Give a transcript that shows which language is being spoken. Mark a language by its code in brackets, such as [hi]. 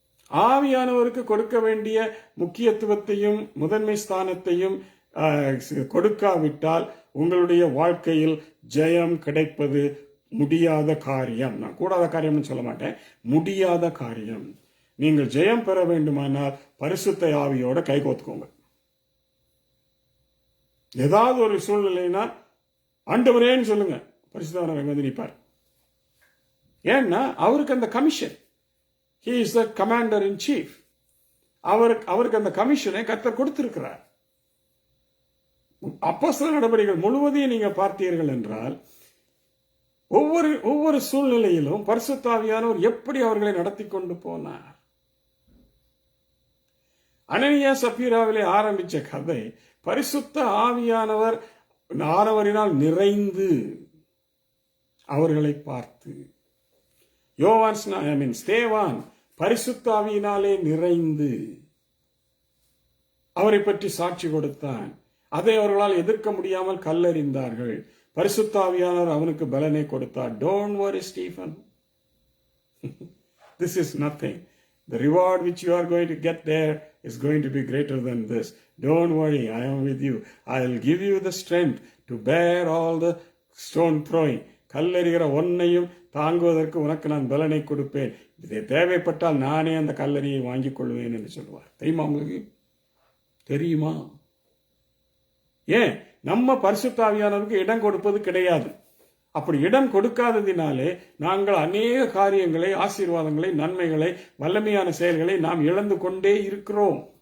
[ta] ஆவியானவருக்கு கொடுக்க வேண்டிய முக்கியத்துவத்தையும் முதன்மை ஸ்தானத்தையும் கொடுக்காவிட்டால் உங்களுடைய வாழ்க்கையில் ஜெயம் கிடைப்பது முடியாத காரியம். நான் கூடாத காரியம்னு சொல்ல மாட்டேன், முடியாத காரியம். நீங்கள் ஜெயம் பெற வேண்டுமானால் பரிசுத்த ஆவியோட கை கோத்துக்கோங்க. ஏதாவது ஒரு சூழ்நிலைனா ஆண்டவரேன்னு சொல்லுங்க, பரிசுத்தவானவர் வந்து நிற்பார். ஏன்னா அவருக்கு அந்த commission, [en] he is the commander in chief. [ta] அவருக்கு அந்த கமிஷனை கர்த்தர் கொடுத்திருக்கிறார். அப்போஸ்தலர் நடபடிகள் முழுவதையும் நீங்க பார்த்தீர்கள் என்றால் ஒவ்வொரு சூழ்நிலையிலும் பரிசுத்த ஆவியானவர் எப்படி அவர்களை நடத்தி கொண்டு போனார். அனனியா சப்பீராவிலே ஆரம்பிச்ச கதை பரிசுத்த ஆவியானவரினால் நிறைந்து அவர்களை பார்த்து, ஸ்தேவான் பரிசுத்த ஆவியினாலே நிறைந்து அவரை பற்றி சாட்சி கொடுத்தான். அதை அவர்களால் எதிர்க்க முடியாமல் கல்லறிந்தார்கள். பரிசுத்த ஆவியானவர் அவனுக்கு பலனை கொடுத்தார். [en] Don't worry, Stephen. This is nothing. The reward which you are going to get there is going to be greater than this. Don't worry, I am with you. I will give you the strength to bear all the stone throwing. [ta] கல்லறிகிற ஒன்னையும் தாங்குவதற்கு உனக்கு நான் பலனை கொடுப்பேன். இதை தேவைப்பட்டால் நானே அந்த கல்லறியை வாங்கிக் கொள்வேன் என்று சொல்லுவார். தெரியுமா உங்களுக்கு? தெரியுமா? ஏன் நம்ம பரிசுத்த ஆவியானவருக்கு இடம் கொடுப்பது கிடையாது. அப்படி இடம் கொடுக்காததினாலே நாங்கள் அநேக காரியங்களை, ஆசீர்வாதங்களை, நன்மைகளை, வல்லமையான செயல்களை நாம் இழந்து கொண்டே இருக்கிறோம்.